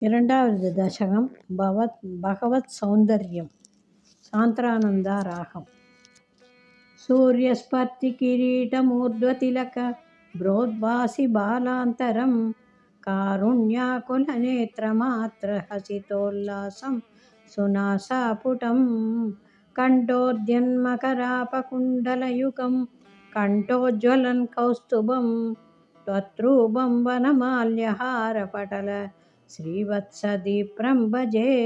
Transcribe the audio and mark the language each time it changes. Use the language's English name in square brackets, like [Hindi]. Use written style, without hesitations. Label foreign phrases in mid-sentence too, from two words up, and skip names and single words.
[Tamil] இரண்டாவது தசகம் பகவத் சௌந்தர்யம். சாந்திரானந்தா ராகம். [Sanskrit] சூரியஸ்பர்த்தி கிரீடமூர்ధ్వతిலక ప్రోద్భాసి బాలాంతరం కారుణ్యాకులనేత్రమాత్రహసితోల్లాసం సునాసాపుటం కంఠోద్యన్మకరాపకుండలయుగం కంఠోజ్వలన్ కౌస్తుభం త్వత్రూపం వనమాల్యహారపటల శ్రీవత్సదీప్రం భజే.